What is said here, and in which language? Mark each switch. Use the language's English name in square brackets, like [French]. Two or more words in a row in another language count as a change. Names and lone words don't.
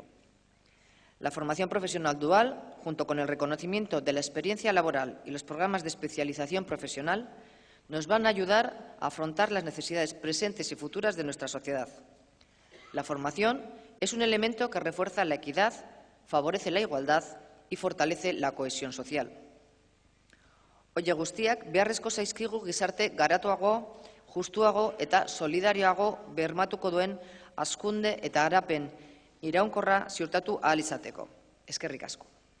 [Spanish] La formación profesional dual, junto con el reconocimiento de la experiencia laboral y los programas de especialización profesional, nos van a ayudar a afrontar las necesidades presentes y futuras de nuestra sociedad. La formación es un elemento que refuerza la equidad, favorece la igualdad y fortalece la cohesión social. [Basque] Oie guztiak, beharrezko zaizkigu gizarte garatuago, justuago eta solidarioago bermatuko duen hazkunde eta garapen iraunkorra ziurtatu ahal izateko. Eskerrik asko.